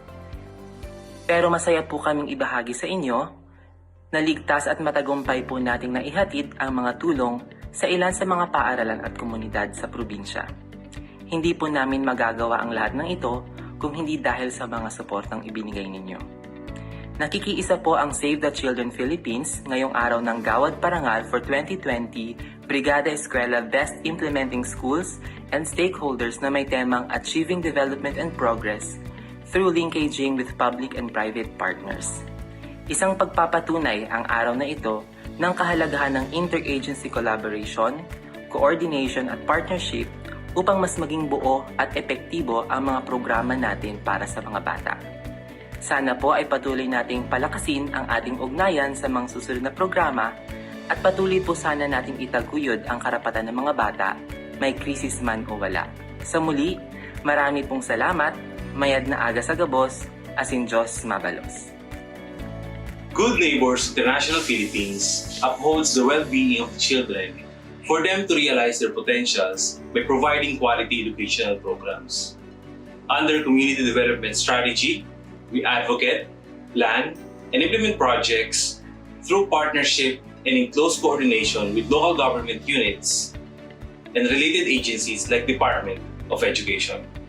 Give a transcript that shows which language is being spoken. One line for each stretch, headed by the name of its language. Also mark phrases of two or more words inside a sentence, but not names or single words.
Filipino: Pero masaya po kaming ibahagi sa inyo na ligtas at matagumpay po nating naihatid ang mga tulong sa ilan sa mga paaralan at komunidad sa probinsya. Hindi po namin magagawa ang lahat ng ito kung hindi dahil sa mga suportang ibinigay ninyo. Nakikiisa po ang Save the Children Philippines ngayong araw ng Gawad Parangal for 2020 Brigada Eskwela Best Implementing Schools and Stakeholders na may temang Achieving Development and Progress through linkaging with public and private partners. Isang pagpapatunay ang araw na ito ng kahalagahan ng
English: interagency collaboration, coordination
Filipino: at partnership upang mas maging buo at epektibo ang mga programa natin para sa mga bata. Sana po ay patuloy nating palakasin ang ating ugnayan sa mga susunod na programa at patuloy po sana nating itaguyod ang karapatan ng mga bata, may krisis man o wala. Sa muli, marami pong salamat,
Bikol: mayad na aga sa gabos, asin Diyos mabalos.
English: Good Neighbors International Philippines upholds the well-being of children for them to realize their potentials by providing quality educational programs. Under Community Development Strategy, we advocate, plan, and implement projects through partnership and in close coordination with local government units and related agencies like Department of Education.